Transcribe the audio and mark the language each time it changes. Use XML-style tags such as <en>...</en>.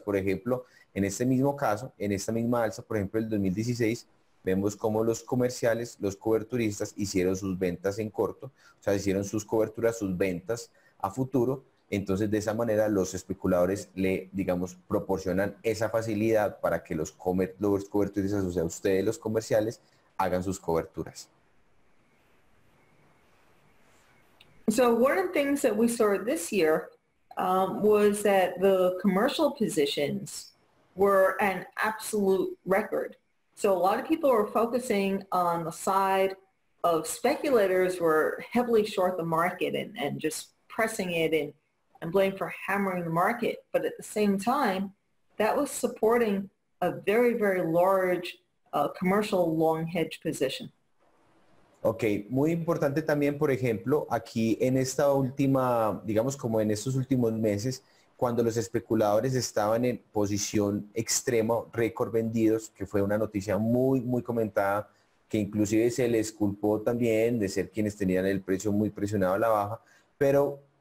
<es>Por ejemplo, en este mismo caso, en esta misma alza, por ejemplo, el 2016, vemos cómo los comerciales, los coberturistas hicieron sus ventas en corto, o sea, hicieron sus coberturas, sus ventas a futuro. Entonces, de esa manera, los especuladores digamos, proporcionan esa facilidad para que los coberturistas, o sea, ustedes los comerciales, hagan sus coberturas.</es> <en>So one of the things that we saw this year was that the commercial positions were an absolute record. So a lot of people were focusing on the side of speculators were heavily short the market and just pressing it and blamed for hammering the market. But at the same time, that was supporting a very, very large commercial long hedge position.</en> <es>Ok, muy importante también, por ejemplo, aquí en esta última, digamos como en estos últimos meses, cuando los especuladores estaban en posición extrema, récord vendidos, que fue una noticia muy, muy comentada, que inclusive se les culpó también de ser quienes tenían el precio muy presionado a la baja, pero</es>